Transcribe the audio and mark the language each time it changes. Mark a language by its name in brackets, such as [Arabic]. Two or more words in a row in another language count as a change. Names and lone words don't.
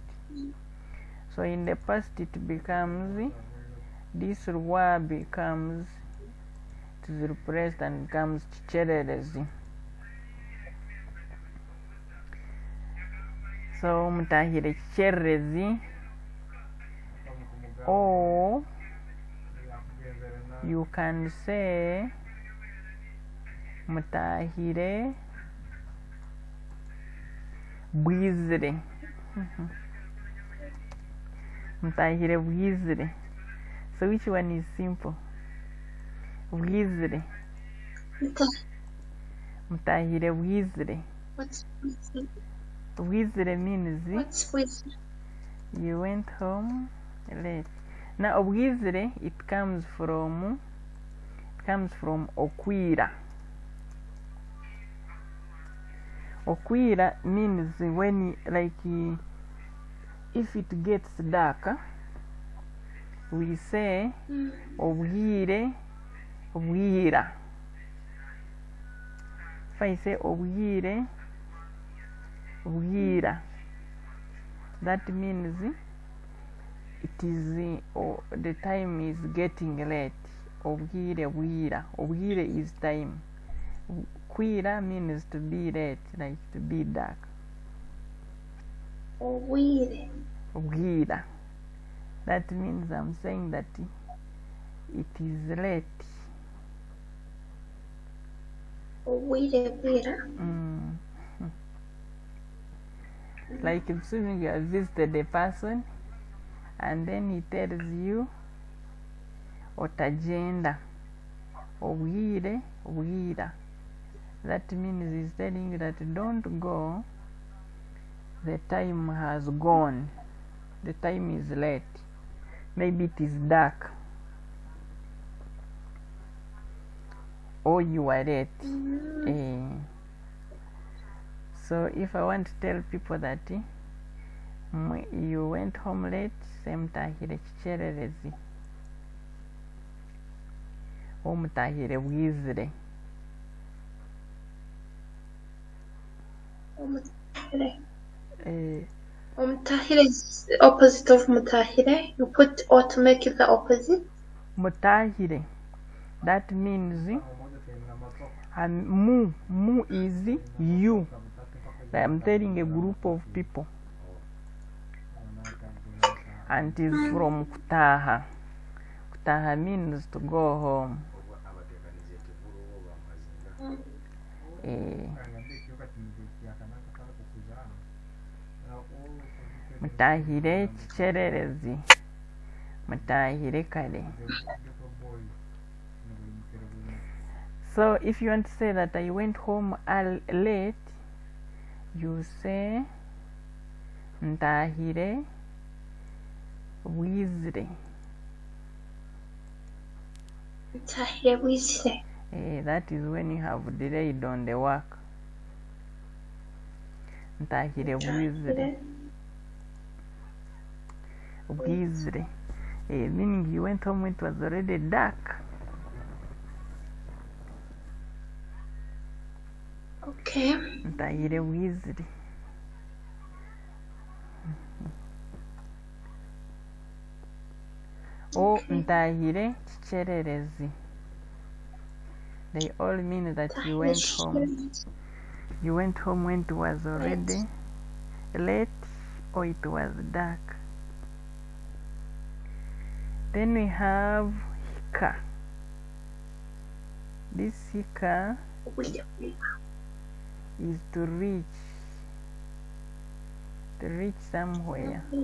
[English] So in the past it becomes, this word becomes, it is replaced and becomes chichererezi. So [Nyankole] mutahire chichererezi, [English] or you can say [Nyankole] mutahire bwizire. Mutahire bwizire. [English] So which one is simple? Bwizire. [Nyankole] Mutahire bwizire. [English] What's bwizire? Bwizire means What's bwizire? You went home late. Now bwizire, it comes from okwira. Okwira means when, like, if it gets dark, we say [Nyankole] obwire bwira. [English] If I say [Nyankole] obwire bwira, [English] that means it is the time is getting late. [Nyankole] Obwire bwira. Obwire [English] is time. Kwira means to be late, like to be dark. Obwire. Bwira. That means I'm saying that it is late. [Nyankole] Obwire bwira. [English] Like if you have visited a person and then he tells you [Nyankole] otagenda, obwire bwira. [English] That means he's telling you that don't go, the time has gone, the time is late, maybe it is dark, or you are late. So if I want to tell people that you went home late, [Nyankole] mutahire chichererezi, or mutahire bwizire. [English] Mutahire is the opposite of mutahire. You put or to make it the opposite. Mutahire, that means mu is you. I'm telling a group of people, and is from kutaha. Kutaha means to go home. [Nyankole] Mutahire chichererezi, mutahire kare. [English] So if you want to say that I went home late, you say [Nyankole] ntahire bwizire. Ntahire bwizire. [English] That is when you have delayed on the work. [Nyankole] Ntahire bwizire. [English] Bwizire. Meaning you went home when it was already dark. Okay. [Nyankole] Ntahire bwizire. Or ntahire chichererezi. [English] They all mean that you went home. You went home when it was already late or it was dark. Then we have hika. This hika is to reach somewhere.